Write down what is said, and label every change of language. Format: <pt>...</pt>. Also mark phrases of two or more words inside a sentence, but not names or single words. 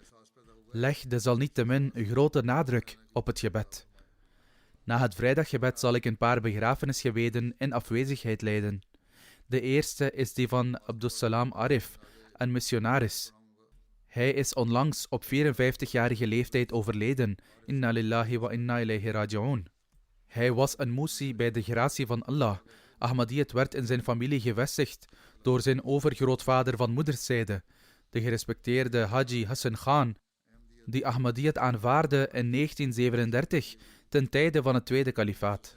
<nl>Leg desalniettemin een grote nadruk op het gebed. Na het vrijdaggebed zal ik een paar begrafenisgebeden in afwezigheid leiden. De eerste is die van Abdussalam Arif, een missionaris. Hij is onlangs op 54-jarige leeftijd overleden.</nl> <ar>إنا لله وإنا إليه راجعون.</ar> <nl>Hij was een moesie bij de gratie van Allah. Ahmadiyyat werd in zijn familie gevestigd door zijn overgrootvader van moederszijde, de gerespecteerde Haji Hassan Khan, die Ahmadiyyat aanvaarde in 1937 ten tijde van het tweede kalifaat.</nl>